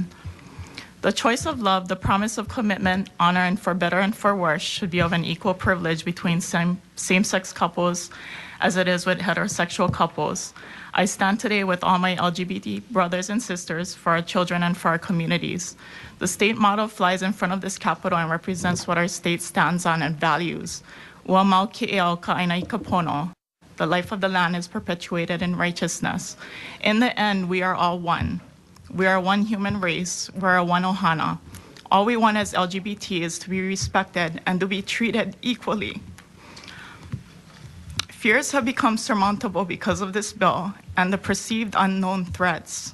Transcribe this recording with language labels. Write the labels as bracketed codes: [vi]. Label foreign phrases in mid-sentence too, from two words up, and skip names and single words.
[en] The choice of love, the promise of commitment, honor, and for better and for worse should be of an equal privilege between same-sex couples as it is with heterosexual couples. I stand today with all my LGBT brothers and sisters for our children and for our communities. The state motto flies in front of this Capitol and represents what our state stands on and values. [haw] Ua mau ke'eo ka'aina i ka pono. [en] The life of the land is perpetuated in righteousness. In the end, we are all one. We are one human race. We're a one ohana. All we want as LGBT is to be respected and to be treated equally. Fears have become surmountable because of this bill and the perceived unknown threats.